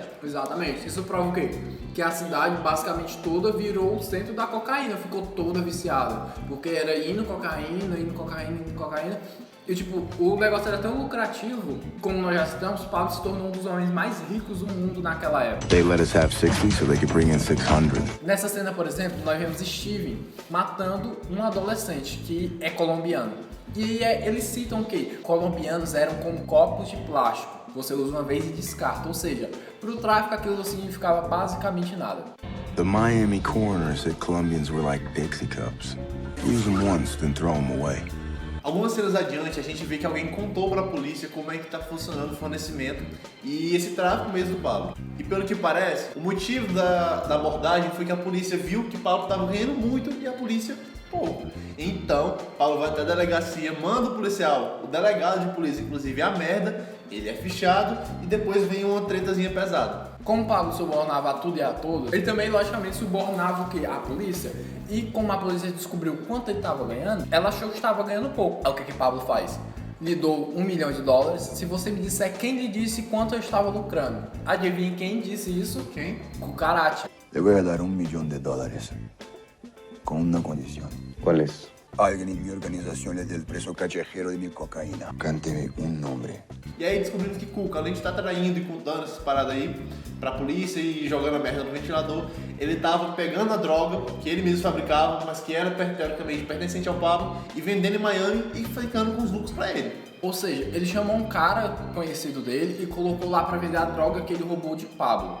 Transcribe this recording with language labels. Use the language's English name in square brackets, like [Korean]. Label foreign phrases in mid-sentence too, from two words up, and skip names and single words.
[Portuguese] Exatamente. Isso prova o quê? Que a cidade basicamente toda virou o centro da cocaína, ficou toda viciada. Porque era indo cocaína. E tipo, o negócio era tão lucrativo, como nós já citamos, Pablo se tornou um dos homens mais ricos do mundo naquela época. [English] They let us have 60 so they could bring in 600. [Portuguese] Nessa cena, por exemplo, nós vemos Steven matando um adolescente que é colombiano. E eles citam que colombianos eram como copos de plástico. Você usa uma vez e descarta. Ou seja, para o tráfico aquilo não significava basicamente nada. [English] The Miami coroner said Colombians were like Dixie cups. Use them once, then throw them away. [Portuguese] Algumas cenas adiante, a gente vê que alguém contou para a polícia como é que está funcionando o fornecimento e esse tráfico mesmo do Pablo. E pelo que parece, o motivo da abordagem foi que a polícia viu que Pablo estava ganhando muito e a polícia pouco. Então, Pablo vai até a delegacia, manda o policial, o delegado de polícia, inclusive, a merda, ele é fichado e depois vem uma tretazinha pesada. Como Pablo subornava a tudo e a todos, ele também, logicamente, subornava o quê? A polícia. E como a polícia descobriu quanto ele estava ganhando, ela achou que estava ganhando pouco. Aí o que Pablo faz? Lhe dou $1 milhão se você me disser quem lhe disse quanto eu estava lucrando. Adivinha quem disse isso? Quem? Cucaracha. [Spanish] Le voy a dar $1 millón con una condición. ¿Cuál es? Alguien en mi organización le dé el precio callejero de mi cocaína. Cánteme un nombre. [Portuguese] E aí descobrimos que Cuca, além de estar traindo e contando essas paradas aí pra polícia e jogando a merda no ventilador, ele tava pegando a droga que ele mesmo fabricava, mas que era teoricamente pertencente ao Pablo, e vendendo em Miami e ficando com os lucros pra ele. Ou seja, ele chamou um cara conhecido dele e colocou lá pra vender a droga que ele roubou de Pablo.